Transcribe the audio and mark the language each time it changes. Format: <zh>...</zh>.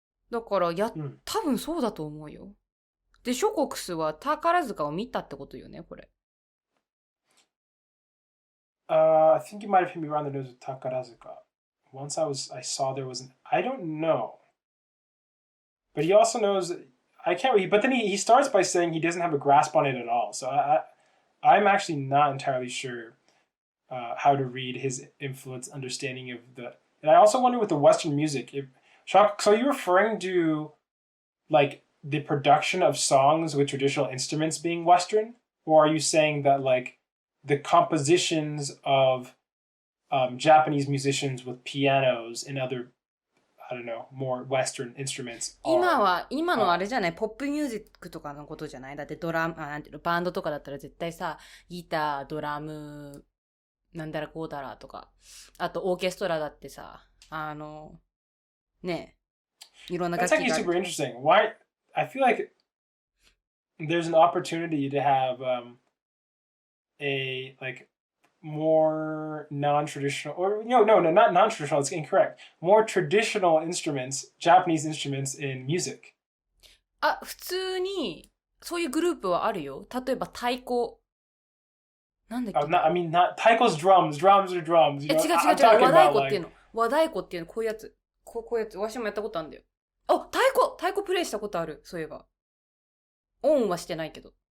<ja>だから、多分そうだと思うよ。で、ショコクスは宝塚を見たってことよね、これ。</ja> <en>I think you might have hit me around the nose with Takarazuka. Once I saw there was I don't know. But he also knows, I can't read, but then he starts by saying he doesn't have a grasp on it at all. So I'm actually not entirely sure how to read his influence, understanding of and I also wonder with the Western music, so you're referring to like the production of songs with traditional instruments being Western? Or are you saying that like the compositions of Japanese musicians with pianos and other, I don't know, more Western instruments are...</en> <ja>今のあれじゃない、ポップミュージックとかのことじゃない？だってなんていうの、バンドとかだったら絶対さ、ギター、ドラム、なんだらこうだらとか、あとオーケストラだってさ、ねえ、いろんな楽器が。</ja> <en>That's actually super interesting. Why? I feel like there's an opportunity to have a like more non-traditional, or no, not non-traditional. It's incorrect. More traditional instruments, Japanese instruments in music.</en> <ja>あ、普通にそういうグループはあるよ。例えば太鼓。なんだっけ？</ja> <en>I mean, not taiko's drums. Drums are drums. You know?</en> <ja>違う。和太鼓っていうの。和太鼓っていうの、こういうやつ。こういうやつ。わしもやったことあるんだよ。あ、太鼓プレイしたことある。そういえば。オンはしてないけど。</ja>